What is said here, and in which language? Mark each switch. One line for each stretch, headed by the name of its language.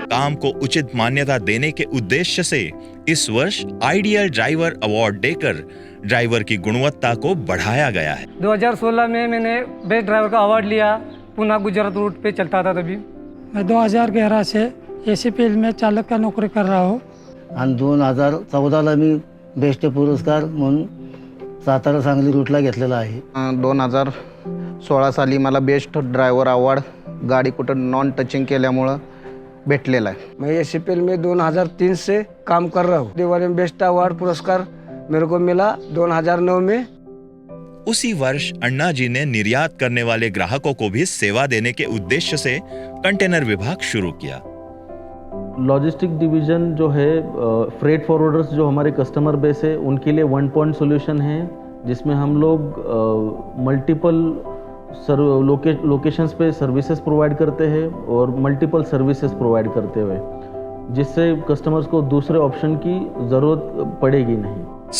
Hindi: काम को उचित मान्यता देने के उद्देश्य से इस वर्ष आइडियल ड्राइवर अवार्ड देकर ड्राइवर की गुणवत्ता को बढ़ाया गया है। 2016 में मैंने बेस्ट ड्राइवर का अवार्ड लिया। पुणे गुजरात रूट पे चलता था तभी। मैं 2011 से ACPL में चालक का नोकरी कर रहा हूँ।
Marathi: आणि 2014ला मी बेस्ट पुरस्कार म्हणून सातारा सांगली रूटला घेतलेला आहे। 2016 साली मला बेस्ट ड्रायव्हर अवॉर्ड गाडी कुठं नॉन टचिंग केल्यामुळं भेटलेला है।
Hindi: मैं ACPL में 2003 से काम कर रहा हूँ। दिवाली में बेस्ट अवार्ड पुरस्कार मेरे को मिला 2009 में। उसी वर्ष अन्ना जी ने निर्यात करने वाले ग्राहकों को भी सेवा देने के उद्देश्य से कंटेनर विभाग शुरू किया। लॉजिस्टिक डिवीज़न जो है, फ्रेट फॉरवर्डर्स जो हमारे कस्टमर बेस है उनके लिए वन पॉइंट सॉल्यूशन है, जिसमें हम लोग मल्टीपल लोकेशंस पे सर्विसेज प्रोवाइड करते हैं और मल्टीपल सर्विसेज प्रोवाइड करते हुए, जिससे कस्टमर्स को दूसरे ऑप्शन की ज़रूरत पड़ेगी नहीं।